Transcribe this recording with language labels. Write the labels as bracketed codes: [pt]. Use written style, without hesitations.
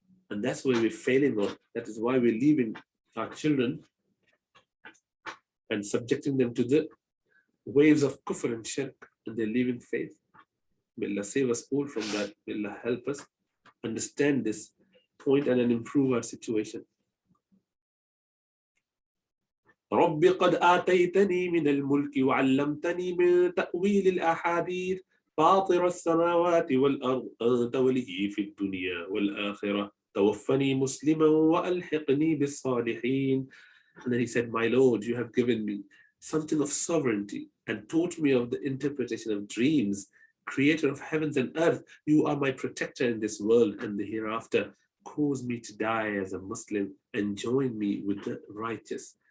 [en] And that's where we're failing on. That is why we're leaving our children and subjecting them to the waves of kufr and shirk, and they're leaving faith. May Allah save us all from that. May Allah help us understand this point and then improve our situation. [ar] رب قد آتيتني من الملك وعلمتني من تأويل الأحاديث فاطر السماوات والأرض أنت ولي في الدنيا والآخرة توفني مسلما وألحقني بالصالحين. [en] And then he said, my Lord, you have given me something of sovereignty and taught me of the interpretation of dreams. Creator of heavens and earth, you are my protector in this world and the hereafter. Cause me to die as a Muslim and join me with the righteous.